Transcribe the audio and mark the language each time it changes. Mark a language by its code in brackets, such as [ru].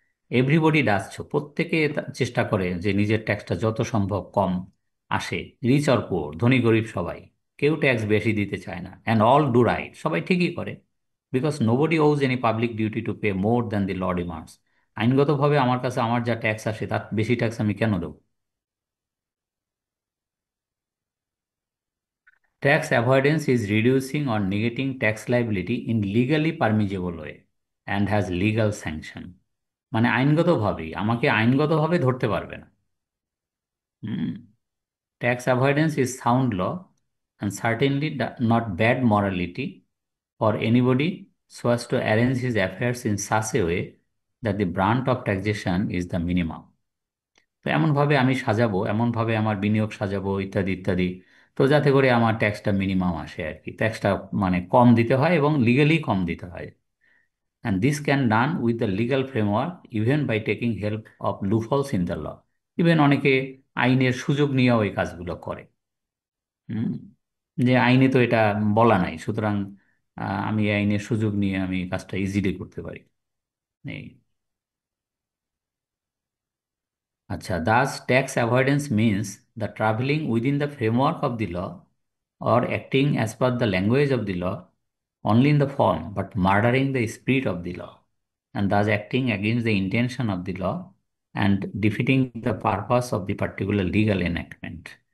[en] everybody does so, [bn] প্রত্যেকে চেষ্টা করে যে নিজের ট্যাক্সটা যত সম্ভব কম আসে। [en] rich or poor, [bn] ধনী গরিব সবাই, কেউ ট্যাক্স বেশি দিতে চায় না। [en] and all do right, [bn] সবাই ঠিকই করে। [en] Because nobody owes any public duty to pay more than the law demands. [bn] আইনগতভাবে আমার কাছে আমার যা ট্যাক্স আসে তার বেশি ট্যাক্স আমি কেন দেবো? [en] Tax avoidance is reducing or negating tax liability in legally permissible way and has legal sanction. [bn] মানে আইনগতভাবেই আমাকে আইনগতভাবে ধরতে পারবে না। হুম। [en] Tax avoidance is sound law and certainly not bad morality for anybody so as to arrange his affairs in such a way that the brunt of taxation is the minimum. [bn] তো এমনভাবে আমি সাজাবো, এমনভাবে আমার বিনিয়োগ সাজাবো ইত্যাদি ইত্যাদি, তো যাতে করে আমার ট্যাক্সটা মিনিমাম আসে আর কি, ট্যাক্সটা মানে কম দিতে হয় এবং লিগালি কম দিতে হয়। [en] And this can done with the legal framework even by taking help of loopholes in the law. [bn] Even অনেকে আইনের সুযোগ নিয়েও এই কাজগুলো করে। হুম। যে আইনে তো এটা বলা নাই, সুতরাং আমি এই আইনের সুযোগ নিয়ে আমি কাজটা ইজিলি করতে পারি। [en] এই আচ্ছা, thus tax avoidance means the traveling within the framework of the law or acting as per the language of the law only in the form but murdering the spirit of the law, and thus acting against the intention of the law and defeating the purpose of the particular legal enactment.